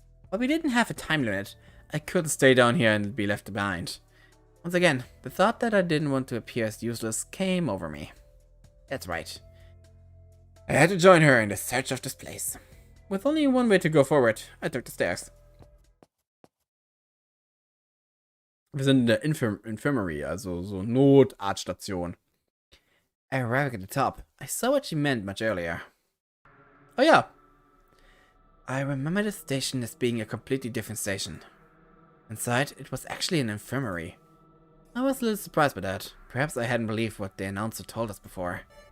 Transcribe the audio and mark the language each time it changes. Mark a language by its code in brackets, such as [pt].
[en] But we didn't have a time limit. I couldn't stay down here and be left behind. Once again, the thought that I didn't want to appear as useless came over me. That's right. I had to join her in the search of this place. With only one way to go forward, I took the stairs. [de] Wir sind in der Infirmary, also so Notarztstation. [en] Arriving at the top, I saw what she meant much earlier. Oh yeah. I remember the station as being a completely different station. Inside, it was actually an infirmary. I was a little surprised by that. Perhaps I hadn't believed what the announcer told us before.